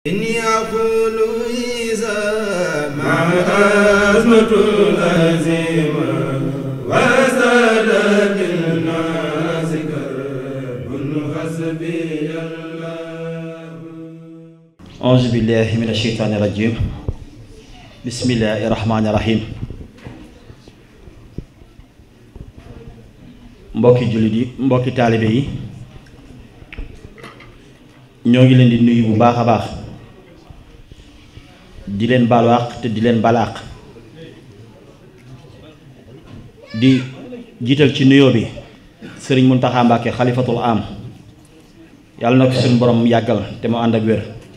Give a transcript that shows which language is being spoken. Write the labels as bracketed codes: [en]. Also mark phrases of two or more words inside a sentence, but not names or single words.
[ar] إني أقول إذا مع أزمة الأزيمة وزادت الناس كرب حسبي الله. أعوذ بالله من الشيطان الرجيم. بسم الله الرحمن الرحيم. [wo] mbokki jullit yi mbokki taalibe yi ñoo ngi leen di nuyu bu baax a baax di leen baalu àq te di leen baal àq di jiital ci nuyoo bi sëriñ Muntaxa Mbàkke xalifatul am yàlla na ko suñu borom yàggal te mu ànd ak wér